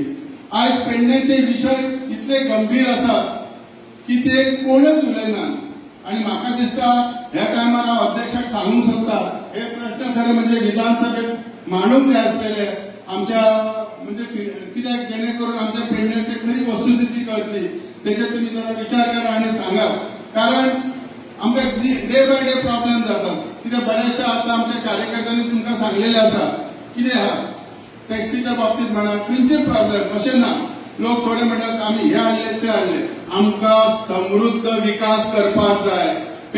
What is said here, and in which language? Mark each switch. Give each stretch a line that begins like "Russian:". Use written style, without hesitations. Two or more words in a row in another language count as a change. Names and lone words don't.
Konkani: आयज पेडण्याचे विशय इतले गंभीर आसात की ते कोणच उलयनात. आणि म्हाका दिसता ह्या टायमार हांव अध्यक्षाक सांगूंक सोदता हे प्रश्न खरे म्हणजे विधानसभेत मांडूंक जाय आसलेले.
Marathi: आमच्या म्हणजे कित्याक जेणेकरून आमच्या पेडण्याची खरी वस्तुस्थिती कळटली त्याच्यात तुम्ही जरा विचार करा आणि सांगा.
Konkani: कारण आमकां
English: day by day
Konkani: प्रॉब्लेम जातात. कित्याक बऱ्याचशा आता आमच्या कार्यकर्त्यांनी तुमकां सांगलेले आसा कितें आहा टॅक्सीच्या बाबतीत म्हणा खंयचे प्रॉब्लेम अशें ना. लोक थोडे म्हणटात आम्ही हे हाडले ते हाडले. आमकां समृद्ध विकास करपाक जाय.